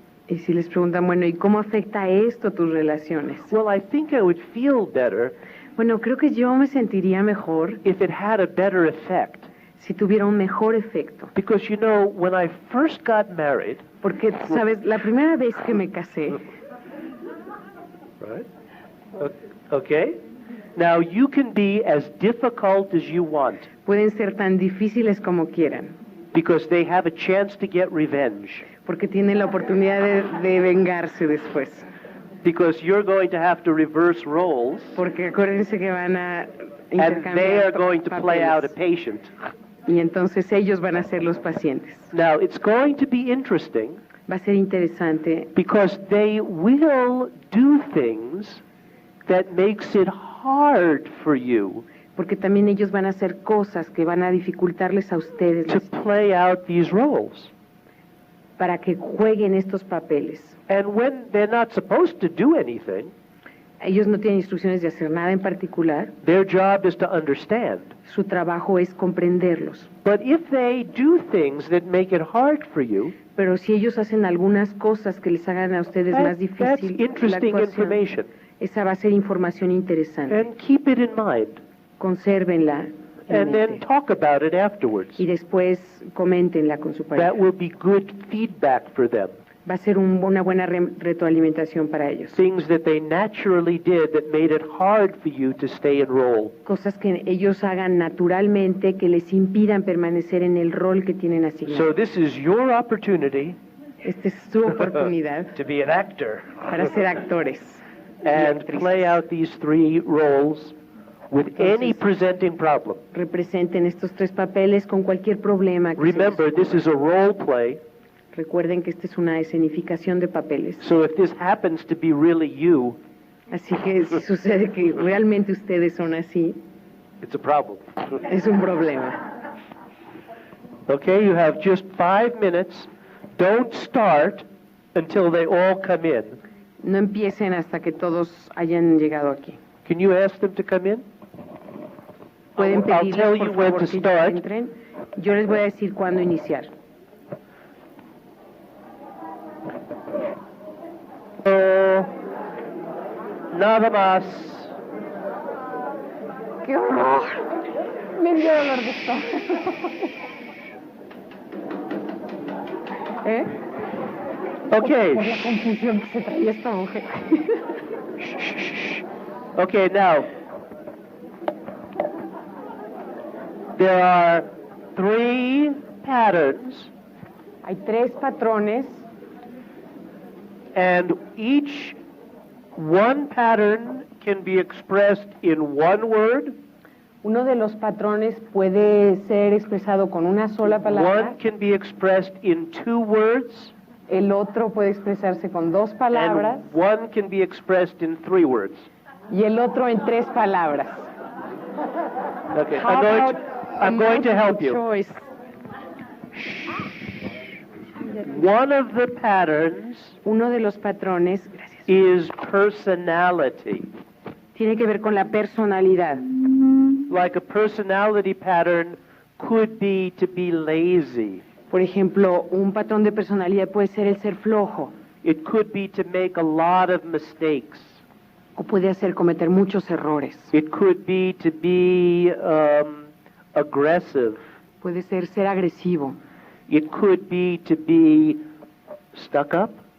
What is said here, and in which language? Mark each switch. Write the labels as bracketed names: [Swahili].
[Spanish] Y si les preguntan, bueno, ¿y cómo afecta esto tus relaciones? [English] Well, I think I would feel better [Spanish] Bueno, creo que yo me sentiría mejor [English] if it had a better effect. [Spanish] si tuviera un mejor efecto. [English] Because, when I first got married, [Spanish] Porque, ¿sabes? La primera vez que me casé, [English] right? Okay? Now, you can be as difficult as you want [Spanish] pueden ser tan difíciles como quieran, [English] because they have a chance to get revenge. [Spanish] porque tienen la oportunidad de vengarse después. [English] Because you're going to have to reverse roles, [Spanish] Porque acuérdense que van a [English] and they are [Spanish] intercambiar [English] going to play out a [Spanish] papeles. [English] patient. [Spanish] Y entonces ellos van a ser los pacientes. [English] Now, it's going to be interesting [Spanish] Va a ser interesante [English] because they will do things that makes it hard for you [Spanish] porque también ellos van a hacer cosas que van a dificultarles a ustedes [English] to play out these roles. [Spanish] para que jueguen estos papeles. [English] And when they're not supposed to do anything, [Spanish] Ellos no tienen instrucciones de hacer nada en particular. [English] their job is to understand. [Spanish] Su trabajo es comprenderlos. [English] But if they do things that make it hard for you, [Spanish] Pero si ellos hacen algunas cosas que les hagan a ustedes más [English] that's [Spanish] difícil la [English] interesting [Spanish] actuación, [English] information. [Spanish] esa va a ser información interesante. [English] And keep it in mind. [Spanish] Consérvenla en [English] And then [Spanish] mente. [English] talk about it afterwards. [Spanish] Y después coméntenla con su pareja. [English] That will be good feedback for them. [Spanish] Va a ser una buena retroalimentación para ellos. [English] Things that they naturally did that made it hard for you to stay in role. [Spanish] Cosas que ellos hagan naturalmente que les impidan permanecer en el rol que tienen [English] So [Spanish] asignado. [English] this is your opportunity [Spanish] Esta es su oportunidad [English] to be an actor [Spanish] para ser actores y [English] and [Spanish] actrices. [English] play out these three roles with any presenting problem. [Spanish] Representen estos tres papeles con cualquier problema que se les [English] Remember, this [Spanish] ocurra. [English] is a role play, [Spanish] Recuerden que esta es una escenificación de papeles. [English] so if this happens to be really you, [Spanish] Así que si sucede que realmente ustedes son así, [English] it's a problem. [Spanish] es un problema. [English] Okay, you have just 5 minutes. Don't start until they all come in. [Spanish] No empiecen hasta que todos hayan llegado aquí. [English] Can you ask them to come in? [Spanish] Pueden [English] I'll [Spanish] pedirles, [English] tell [Spanish] por [English] you when [Spanish] favor, [English] to [Spanish] que [English] start. [Spanish] entren. Yo les voy a decir cuándo iniciar. Nada más. ¡Qué horror! Me dio dolor de estómago. ¿Eh? [English] Okay. [Spanish] Por la confusión que se traía esta mujer. [English] Okay, now. There are 3 patterns, [Spanish] Hay 3 patrones [English] and each one pattern can be expressed in one word, [Spanish] Uno de los patrones puede ser expresado con una sola palabra, [English] one can be expressed in 2 words, [Spanish] el otro puede expresarse con 2 palabras [English] and one can be expressed in 3 words. [Spanish] y el otro en 3 palabras. [English] Okay, How about I'm going to help you. choice? One of the patterns [Spanish] Uno de los patrones [English] is personality. [Spanish] tiene que ver con la personalidad. [English] Like a personality pattern could be to be lazy. [Spanish] Por ejemplo, un patrón de personalidad puede ser el ser flojo [English] It could be to make a lot of mistakes. [Spanish] o puede hacer cometer muchos errores. [English] It could be to be aggressive. [Spanish] Puede ser agresivo. [English] It could be to be stuck up.